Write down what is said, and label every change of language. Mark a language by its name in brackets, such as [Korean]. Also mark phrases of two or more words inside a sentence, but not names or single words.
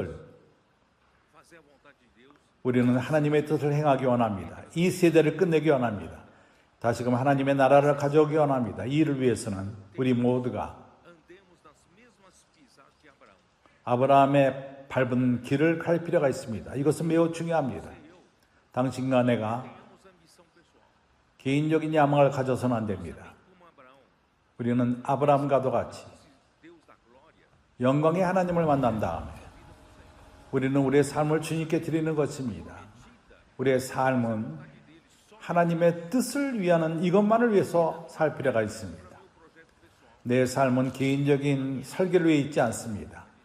[Portuguese] fazer a vontade de Deus, [Korean] 우리는 하나님의 뜻을 행하기 원합니다. 이 세대를 끝내기 원합니다. 다시금 하나님의 나라를 가져오기 원합니다. 이 일을 위해서는 우리 모두가 [Portuguese] andemos nas mesmas pisadas de Abraão. [Korean] 아브라함의 밟은 길을 갈 필요가 있습니다. 이것은 매우 중요합니다. 당신과 내가 [Portuguese] Temos ambição pessoal. [Korean] 개인적인 야망을 가져서는 안 됩니다. [Portuguese] Como Abraão, [Korean] 우리는 아브라함과도 같이 [Portuguese] Deus da glória, [Korean] 영광의 하나님을 만난 다음에 우리는 우리의 삶을 주님께 드리는 것입니다. 우리의 삶은 하나님의 뜻을 위하는 이것만을 위해서 살 필요가 있습니다. 내 삶은 개인적인 설계를 위해 있지 않습니다.